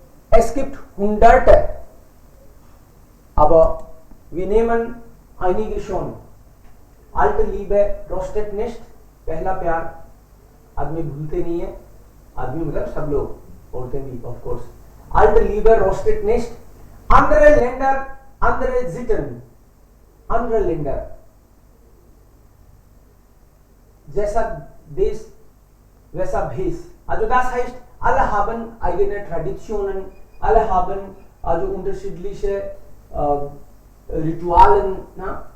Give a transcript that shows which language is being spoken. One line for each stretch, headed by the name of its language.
German: Es gibt Hunderte, aber wir nehmen einige schon. Alte Liebe rostet nicht,
Hindi: पहला प्यार आदमी भूलते नहीं है, आदमी मतलब सब लोग बोलते भी of course.
German: Alte Liebe rostet nicht. Andere Länder, andere Sitten, andere Länder.
Hindi: जैसा देश वैसा भेष.
German: Also das heißt, alle haben eigene Traditionen, alle haben also unterschiedliche Ritualen. Na?